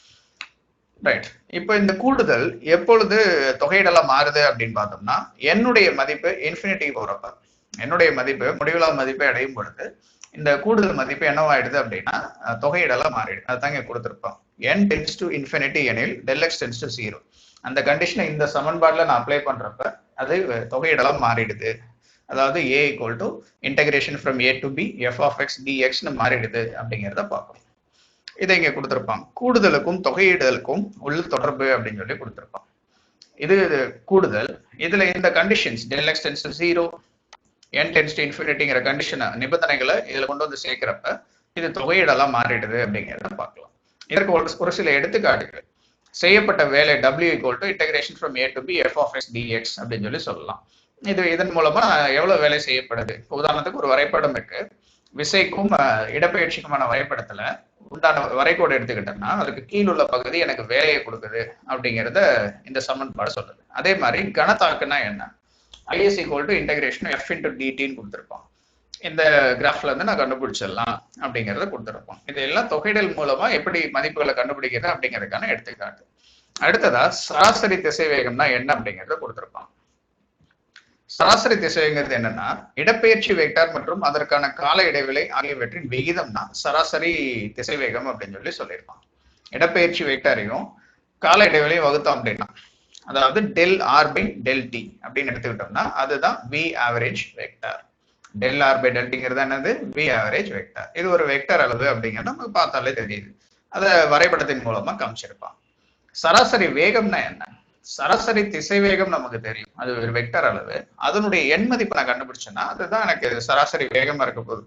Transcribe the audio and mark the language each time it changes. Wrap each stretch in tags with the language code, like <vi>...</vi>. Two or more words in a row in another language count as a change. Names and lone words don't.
<ta>ரைட், இப்ப இந்த கூடுதல் எப்பொழுது தொகையிடலா மாறுது அப்படின்னு பார்த்தோம்னா என்னுடைய மதிப்பு இன்ஃபினிட்டி போறப்ப, என்னுடைய மதிப்பு முடிவிலா மதிப்பை அடையும் பொழுது இந்த கூடுதல் மதிப்பு என்னவாயிடுது அப்படின்னா தொகையிடலாம் மாறிடுது. அதுதான் இங்க கொடுத்துருப்போம்.</ta> <en>n tends to infinity</en> <ta>எனில்</ta> <en>del x tends to 0.</en> <ta>அந்த கண்டிஷனை இந்த சமன்பாடுல நான் அப்ளை பண்றப்ப அது தொகையிடலாம் மாறிடுது. அதாவது</ta> <en>a equal to integration from a to b f of x dx</en> <ta>னு மாறிடுது அப்படிங்கிறத பார்க்கணும். இதை இங்க கொடுத்திருப்பாங்க. கூடுதலுக்கும் தொகையிடலுக்கும் உள்ள தொடர்பு அப்படின்னு சொல்லி கொடுத்திருப்பாங்க. இது கூடுதல். இதுல இந்த கண்டிஷன்ஸ்</ta> <en>del x tends to 0, n tends to infinity</en> <ta>கண்டிஷன் நிபந்தனைகளை இதுல கொண்டு வந்து சேர்க்கிறப்ப இது தொகையிடலாம் மாறிடுது அப்படிங்கிறத பார்க்கலாம். இதற்கு ஒரு சில எடுத்துக்காட்டுகள். செய்யப்பட்ட வேலை</ta> <en>w equal to integration from a to b f of x dx</en> <ta>அப்படின்னு சொல்லலாம். இதன் மூலமா எவ்வளவு வேலை செய்யப்படுது. உதாரணத்துக்கு ஒரு வரைபடம் இருக்கு. விசைக்கும் இடப்பெயர்ச்சிக்குமான வரைபடத்துல உண்டான வரைகோடு எடுத்துக்கிட்டோம்னா அதுக்கு கீழுள்ள பகுதி எனக்கு வேலையை கொடுக்குது அப்படிங்கிறத இந்த சமன்பாடு சொல்லுது. அதே மாதிரி கனத்தாக்குனா என்ன,</ta> <en>is equal to integration f into dt</en> <ta>ன்னு கொடுத்துருப்போம். இந்த கிராஃப்ல இருந்து நான் கண்டுபிடிச்சிடலாம் அப்படிங்கிறத கொடுத்துருப்போம். இதெல்லாம் தொகையிடல் மூலமா எப்படி மதிப்புகளை கண்டுபிடிக்கிறது அப்படிங்கிறதுக்கான எடுத்துக்காட்டு. அடுத்ததா சராசரி திசைவேகம்னா என்ன அப்படிங்கிறத கொடுத்துருப்பாங்க. சராசரி திசைவேகங்கிறது என்னன்னா இடப்பெயர்ச்சி வெக்டார் மற்றும் அதற்கான கால இடைவெளி ஆகியவற்றின் விகிதம் தான் சராசரி திசைவேகம் அப்படின்னு சொல்லியிருப்பாங்க. இடப்பெயர்ச்சி வெக்டாரையும் கால இடைவெளியும் வகுத்தோம் அப்படின்னா அதாவது</ta> <en>del r by del t</en> <ta>அப்படின்னு எடுத்துக்கிட்டோம்னா அதுதான்</ta> <en>v average vector. del r by del t</en> <ta>ங்கிறது என்னது,</ta> <en>v average vector.</en> <ta>இது ஒரு வெக்டார் அளவு அப்படிங்கிறது நமக்கு பார்த்தாலே தெரியுது. அதை வரைபடத்தின் மூலமா காமிச்சிருப்பாங்க. சராசரி வேகம்னா என்ன, சராசரி திசைவேகம் நமக்கு தெரியும், அது ஒரு வெக்டார் அளவு. அதனுடைய எண் மதிப்பு நான் கண்டுபிடிச்சேன்னா அதுதான் எனக்கு சராசரி வேகமா இருக்க போகுது.</ta>